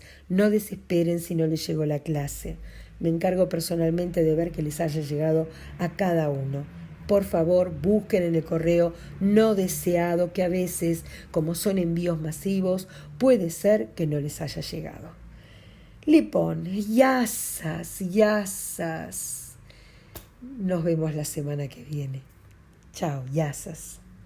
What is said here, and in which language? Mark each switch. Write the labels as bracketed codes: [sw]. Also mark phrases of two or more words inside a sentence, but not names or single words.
[es] No desesperen si no les llegó la clase. Me encargo personalmente de ver que les haya llegado a cada uno. Por favor, busquen en el correo no deseado, que a veces, como son envíos masivos, puede ser que no les haya llegado. [el] Λοιπόν, γεια σας. [es] Nos vemos la semana que viene. Chao, [el] γεια σας.